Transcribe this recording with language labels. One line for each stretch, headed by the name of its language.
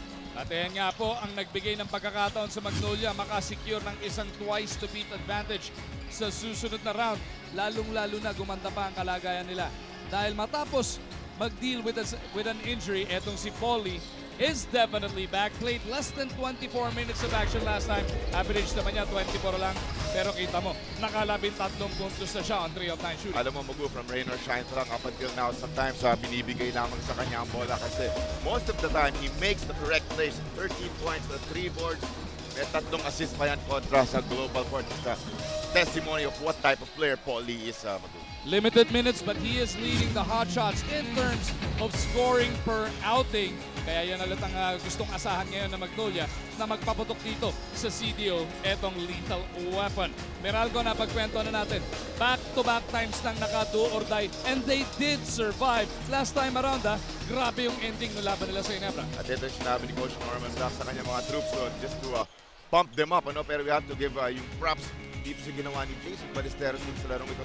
Filipino: At ayan nga po ang nagbigay ng pagkakataon sa Magnolia makasecure ng isang
English: twice to beat advantage
Filipino: sa susunod na round. Lalong-lalo na gumanda pa ang kalagayan nila. Dahil matapos mag-deal
English: with an injury, etong si Polly is definitely back. Played less than 24 minutes of action last time.
Filipino: Average naman niya 24 lang. Pero kita mo, nakalabing 3 puntos na siya
English: on 3 of 9 shooting. Alam mo, Magu, from rain or shine lang up until now, sometimes
Filipino: binibigay lamang sa kanya ang bola kasi
English: most of the time, he makes the correct plays. 13 points, 3 boards.
Filipino: May 3 assists pa yan kontra sa Global Port.
English: Testimony of what type of player Paul Lee is, Magu. Limited minutes but he is leading the Hotshots in terms of scoring per outing.
Filipino: Kaya yan ulit ang gustong asahan ngayon ng Magnolia na magpaputok dito sa CDO, etong
English: lethal weapon.
Filipino: Meralco, na pagkwento na natin.
English: Back-to-back times nang naka-do or die, and they did survive. Last time around,
Filipino: grabe yung ending ng laban nila sa Ginebra. At ito yung sinabi ni Coach Norman Black sa kanyang mga troops doon
English: just to pump them up.
Filipino: Pero
English: we have to give
Filipino: yung props dito sa ginawa ni Jason Ballesteros dito sa larong ito.